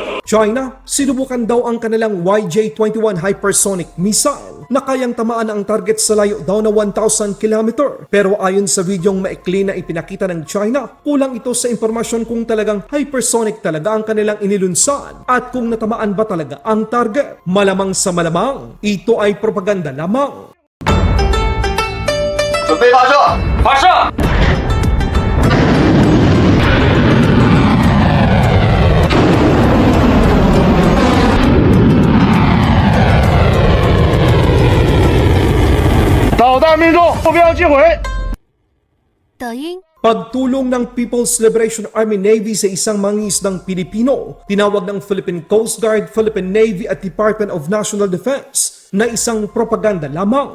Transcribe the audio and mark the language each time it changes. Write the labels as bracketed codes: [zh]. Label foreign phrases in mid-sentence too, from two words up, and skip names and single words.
[tl] China, sinubukan daw ang kanilang YJ-21 [en] hypersonic missile [tl] na kayang tamaan ang target sa layo daw na 1,000 km. Pero ayon sa videong maikli na ipinakita ng China, kulang ito sa impormasyon kung talagang hypersonic talaga ang kanilang inilunsad at kung natamaan ba talaga ang target. Malamang sa malamang, ito ay propaganda lamang. [zh] 准备发射，发射！导弹命中，目标击毁。抖音。 [tl] Pagtulong ng People's Liberation Army Navy sa isang mangingisdang Pilipino, tinawag ng Philippine Coast Guard, Philippine Navy at Department of National Defense na isang propaganda lamang.